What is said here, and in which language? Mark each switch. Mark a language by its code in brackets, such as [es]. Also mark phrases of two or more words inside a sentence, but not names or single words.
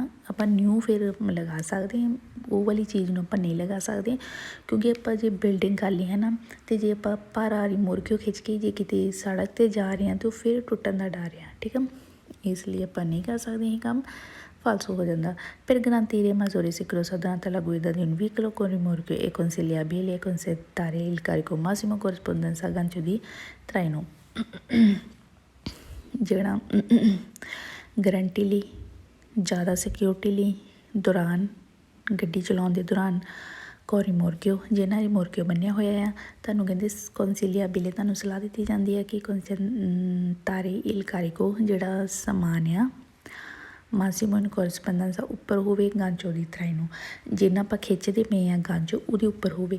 [pa] ਆਪਾਂ ਨਿਊ ਫਿਰ ਲਗਾ ਸਕਦੇ ਹਾਂ, ਉਹ ਵਾਲੀ ਚੀਜ਼ ਨੂੰ ਆਪਾਂ ਨਹੀਂ ਲਗਾ ਸਕਦੇ, ਕਿਉਂਕਿ ਆਪਾਂ ਜੇ ਬਿਲਡਿੰਗ ਕਰ ਲਈ ਹੈ ਨਾ, ਅਤੇ ਜੇ ਆਪਾਂ ਭਾਰਾ ਰਿਮੋਰਕਿਓ ਖਿੱਚ ਕੇ ਜੇ ਕਿਤੇ ਸੜਕ 'ਤੇ ਜਾ ਰਹੇ ਹਾਂ ਤਾਂ ਉਹ ਫਿਰ ਟੁੱਟਣ ਦਾ ਡਰ ਆ, ਠੀਕ ਆ। ਇਸ ਲਈ ਆਪਾਂ ਨਹੀਂ ਕਰ ਸਕਦੇ ਇਹ ਕੰਮ, ਫਾਲਸੂ ਹੋ ਜਾਂਦਾ। [it] Per garantire maggiore sicurezza durante la guida di un veicolo con rimorchio è consigliabile conservare il carico massimo corrispondente al gancio di traino। [pa] ਜਿਹੜਾ ਗਰੰਟੀ ਲਈ, ਜ਼ਿਆਦਾ ਸਿਕਿਉਰਿਟੀ ਲਈ ਦੌਰਾਨ, ਗੱਡੀ ਚਲਾਉਣ ਦੇ ਦੌਰਾਨ ਕੋ ਰਿਮੋਰਕਿਓ, ਜਿਹਨਾਂ ਰਿਮੋਰਕਿਓ ਬੰਨਿਆ ਹੋਇਆ ਆ, ਤੁਹਾਨੂੰ ਕਹਿੰਦੇ ਕੌਂਸੀਲੀਆਬਿਲੇ, ਤੁਹਾਨੂੰ ਸਲਾਹ ਦਿੱਤੀ ਜਾਂਦੀ ਹੈ ਕਿ ਤਾਰੇ [it] il carico [pa] ਜਿਹੜਾ ਸਮਾਨ ਆ [it] massimo corrispondente [pa] ਉੱਪਰ ਹੋਵੇ ਗਾਂਚੋ ਦੀ ਥਰਾਈ ਨੂੰ, ਜਿੰਨਾ ਆਪਾਂ ਖਿੱਚਦੇ ਪਏ ਹਾਂ ਗਾਂਚੋ ਉਹਦੇ ਉੱਪਰ ਹੋਵੇ।